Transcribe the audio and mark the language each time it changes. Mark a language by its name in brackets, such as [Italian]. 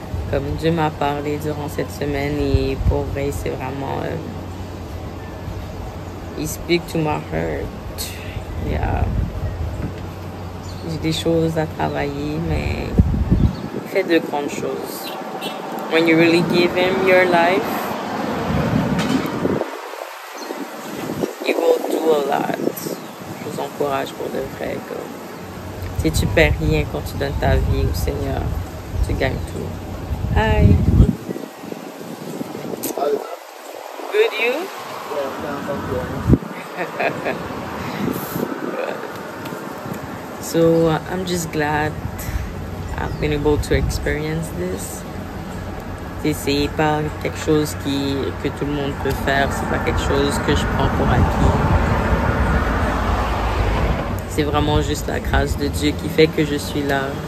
[French] Comme Dieu m'a parlé durant cette semaine et pour vrai, c'est vraiment... [English] He speak to my heart. Yeah. [French] J'ai des choses à travailler, mais il fait de grandes choses. [English] When you really give him your life, he will do a lot. [French] Je vous encourage pour de vrai. Si tu perds rien quand tu donnes ta vie au Seigneur, tu gagnes tout. [English] Hi. Good, you? Yeah, So I'm just glad I've been able to experience this. [French] C'est pas quelque chose que tout le monde peut faire, c'est pas quelque chose que je prends pour acquis. C'est vraiment juste la grâce de Dieu qui fait que je suis là.